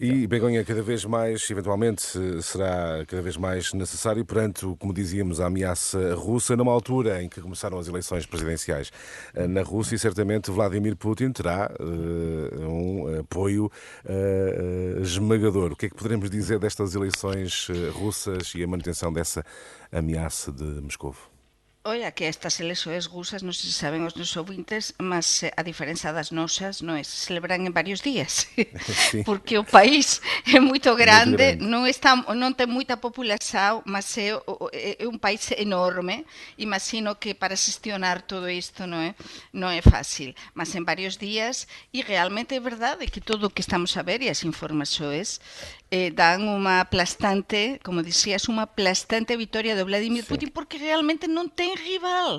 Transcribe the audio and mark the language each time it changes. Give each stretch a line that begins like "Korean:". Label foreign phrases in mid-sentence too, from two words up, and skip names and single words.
Portuguese: E, Begonha, cada vez mais, eventualmente, será cada vez mais necessário perante, como dizíamos, a ameaça russa, numa altura em que começaram as eleições presidenciais na Rússia, e certamente Vladimir Putin terá um apoio esmagador. O que é que poderemos dizer destas eleições russas e a manutenção dessa ameaça de Moscovo?
Galician: Olha, que estas eleições rusas, non sei se saben os nosos ouvintes, mas a diferenza das nosas non é, se celebran en varios días, porque o país é moito grande, non ten moita população, mas é un país enorme. Imagino que para xestionar todo isto non é fácil, mas en varios días, e realmente é verdade que todo o que estamos a ver e as informações dan unha aplastante, como dicías, unha aplastante vitória de Vladimir Putin, porque realmente non ten rival.